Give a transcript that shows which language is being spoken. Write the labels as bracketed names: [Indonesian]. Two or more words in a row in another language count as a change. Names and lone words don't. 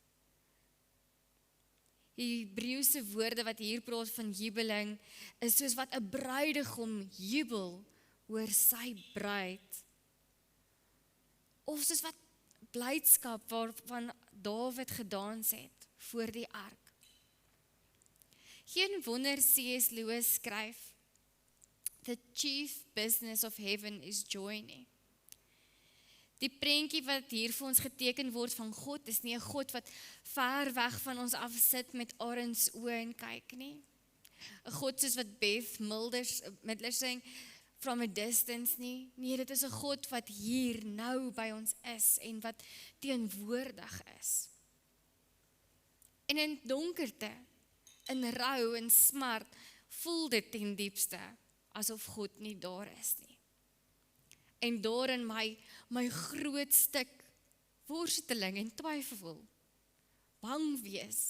[Afrikaans] Die Hebreëse woorde wat hier praat van jubeling, is soos wat 'n bruidegom jubel oor sy bruid. Of soos wat blydskap waarvan Dawid gedans het voor die ark. Geen wonder C.S. Lewis skryf, [English] "The chief business of heaven is joy nie." [Afrikaans] Die prentjie wat hier vir ons geteken word van God, is nie 'n God wat ver weg van ons af sit met arendsoë en kyk nie. 'n God soos wat Beth Midler sing, from a distance nie. Nee, dit is 'n God wat hier nou by ons is en wat teenwoordig is. En in donkerte, in rou en smart, voel dit ten diepste asof God nie daar is nie. En daarin my groot stuk worsteling en twyfel, bang wees.